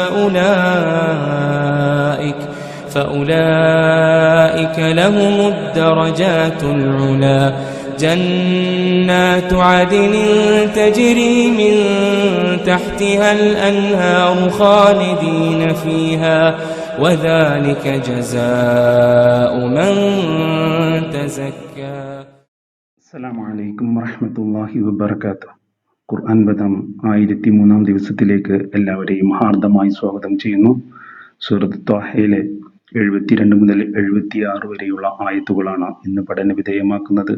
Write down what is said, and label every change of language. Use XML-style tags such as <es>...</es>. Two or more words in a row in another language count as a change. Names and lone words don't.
<ar>فأولئك لهم الدرجات العلى جنات عدن تجري من تحتها الأنهار خالدين فيها وذلك جزاء من تزكى. السلام عليكم ورحمة الله وبركاته.</ar> <ml>ഖുർആൻ ബദം 1003 ദിവസത്തിലേക്ക് എല്ലാവരെയും ഹാർദമായി സ്വാഗതം ചെയ്യുന്നു. സൂറത്ത് ത്വാഹയിലെ 72 മുതൽ 76 വരെയുള്ള ആയത്തുകളാണ് ഇന്ന് പഠന വിധേയമാക്കുന്നത്.</ml>